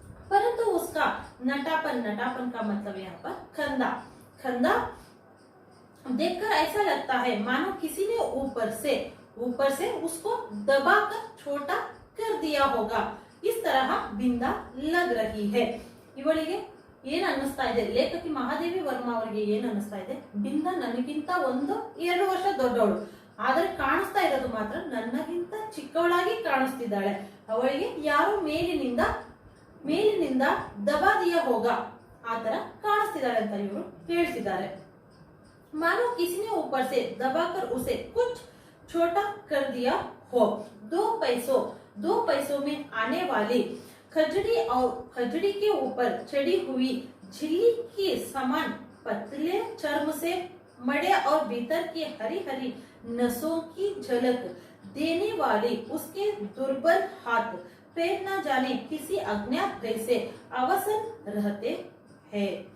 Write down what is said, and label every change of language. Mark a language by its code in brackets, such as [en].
[hi] परंतु उसका नटापन का मतलब यहाँ पर खंदा देखकर ऐसा लगता है मानो किसी ने ऊपर से उसको दबाकर छोटा कर दिया होगा. इस तरह बिंदा लग रही है. [kn] ಇವಳಿಗೆ ಏನ್ ಅನ್ನಿಸ್ತಾ ಇದೆ, ಲೇಖಕಿ ಮಹಾದೇವಿ ವರ್ಮಾ ಅವರಿಗೆ ಏನ್ ಅನ್ನಿಸ್ತಾ ಇದೆ, ಬಿಂದಾ ನನಗಿಂತ 1-2 ವರ್ಷ ದೊಡ್ಡವಳು, ಆದ್ರೆ ಕಾಣಿಸ್ತಾ ಇರೋದು ಮಾತ್ರ ನನ್ನಗಿಂತ ಚಿಕ್ಕವಳಾಗಿ ಕಾಣಿಸ್ತಿದ್ದಾಳೆ. ಅವಳಿಗೆ ಯಾರೋ ಮೇಲಿನಿಂದ ದಬಾದಿಯ ಹೋಗ ಆತರ ಕಾಣಿಸ್ತಿದ್ದಾಳೆ ಅಂತ ಇವರು ಹೇಳ್ತಿದ್ದಾರೆ. [hi] मानो किसी ने ऊपर से दबाकर उसे कुछ छोटा कर दिया हो. 2 पैसों में आने वाली खजड़ी के ऊपर चढ़ी हुई झिल्ली के समान पतले चर्म से मड़े और भीतर की हरी हरी नसों की झलक देने वाली उसके दुर्बल हाथ पैर न जाने किसी अज्ञात भय से अवसन रहते हैं.